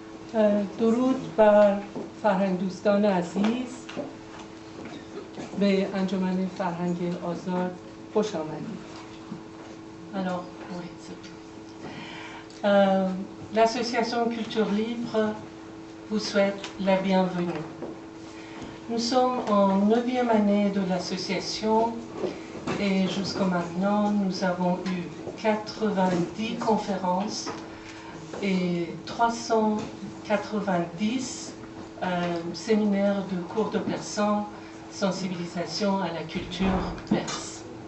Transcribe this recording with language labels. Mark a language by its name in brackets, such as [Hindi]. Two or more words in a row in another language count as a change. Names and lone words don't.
[Persian] درود بر فرهنگ دوستان عزیز، به انجمن فرهنگ آزاد خوش آمدید. [French] Alors, oui, l'association Culture Libre vous souhaite la bienvenue. Nous sommes en 9e année de l'association et jusqu'à maintenant, nous avons eu 90 conférences et 390 séminaires de cours de persan, sensibilisation à la culture perse.